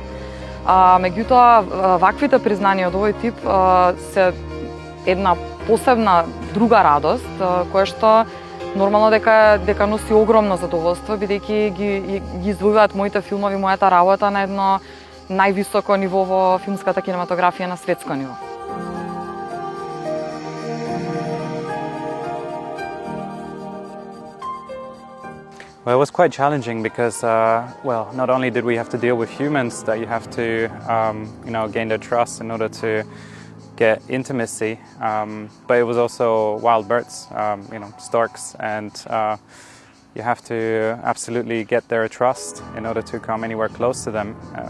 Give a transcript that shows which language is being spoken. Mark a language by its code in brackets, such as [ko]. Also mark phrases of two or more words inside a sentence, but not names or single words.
[mk] Меѓутоа, ваквите признанија од овој тип се една посебна друга радост, која што нормално дека носи огромно задоволство, бидејќи ги извојуваат моите филмови, мојата работа на едно највисоко ниво во филмската кинематографија на светско ниво. [en] Well, it was quite challenging because, not only did we have to deal with humans that you have to, gain their trust in order to get intimacy, but it was also wild birds, storks, and you have to absolutely get their trust in order to come anywhere close to them.